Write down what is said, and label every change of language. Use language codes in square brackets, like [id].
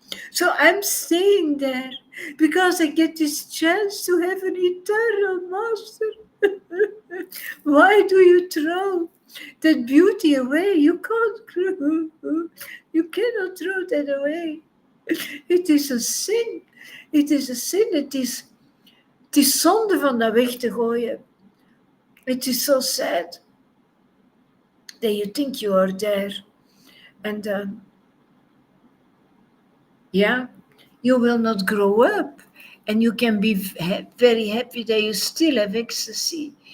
[en] So I'm staying there because I get this chance to have an eternal master. Why do you throw that beauty away? You can't throw. You cannot throw that away. [nl] Het is een sin. Het is een sin. Het is zonde van dat weg te gooien. [en] It is so sad that you think you are there. And yeah, you will not grow up. And you can be very happy that you still have ecstasy.